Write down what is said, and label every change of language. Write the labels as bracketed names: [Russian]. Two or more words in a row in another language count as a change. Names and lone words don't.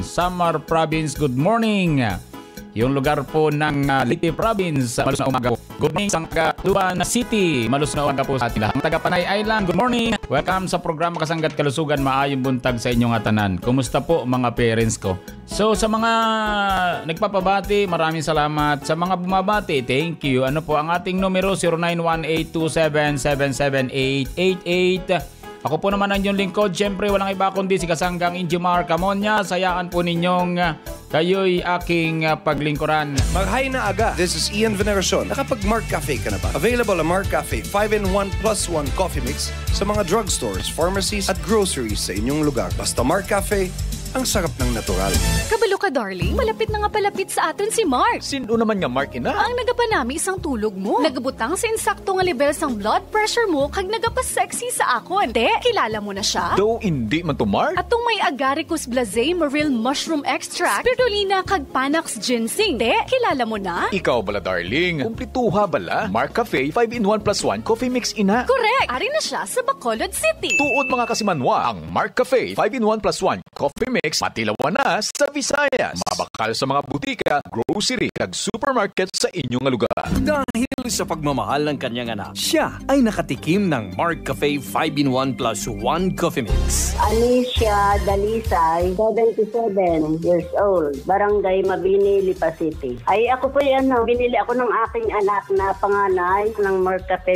[Filipino] Samar Province, [English] good morning. [Filipino] Yung lugar po ng Leyte Province, malusog na umaga po. [English] Good morning [Filipino] sa Tuban City. Malus na umaga po sa atin lahat. Ang taga Panay Island, [English] good morning. [Hiligaynon] Welcome sa programa Kasanggat Kalusugan. Maayong buntag sa inyong atanan. [Filipino] Kumusta po mga parents ko? So sa mga nagpapabati, maraming salamat. Sa mga bumabati, [English] thank you. [Filipino] Ano po ang ating numero? 091827778888. Ako po naman ang inyong lingkod. Siyempre, walang iba kundi si Kasanggang Injimar Camonia. Sayaan po ninyong kayo'y aking paglingkuran. Mag-hi na aga. [English] This is Ian Veneracion. [Filipino] Nakapag-Mark Cafe ka na ba? Available ang Mark Cafe 5-in-1+1 coffee mix sa mga [English] drugstores, pharmacies [Filipino] at groceries sa inyong lugar. Basta Mark Cafe, ang sarap ng natural. [Hiligaynon] Kabalo ka, darling. Malapit na nga palapit sa aton si Mark. Sino naman nga, Mark, ina? Ang nagapanami isang tulog mo. Nagabutang sa insakto nga level sang [English] blood pressure [Hiligaynon] mo kag nagapa-sexy sa akon. [Filipino] Te, kilala mo na siya? Though hindi man to, Mark. [Hiligaynon] Atong may agaricus blazei maril mushroom extract, spirulina kag panax ginseng. [Filipino] Te, kilala mo na? [Hiligaynon] Ikaw bala, darling. Kumplituha bala. Mark Cafe 5-in-1+1 coffee mix ina. [English] Correct! [Hiligaynon] Ari na siya sa Bacolod City. Tuod mga kasimanwa, ang Mark Cafe 5-in-1+1 coffee mix matilawan na sa Visayas. Mabakal sa mga butika, grocery kag supermarket sa inyong lugar. [Filipino] Dahil sa pagmamahal ng kanyang anak, siya ay nakatikim ng Mark Cafe 5-in-1+1 coffee mix. Alicia Dalisay, 77 [English] years old, [Filipino] Barangay Mabini, Lipa City. Ay ako po yan, binili ako ng aking anak na panganay ng Mark Cafe.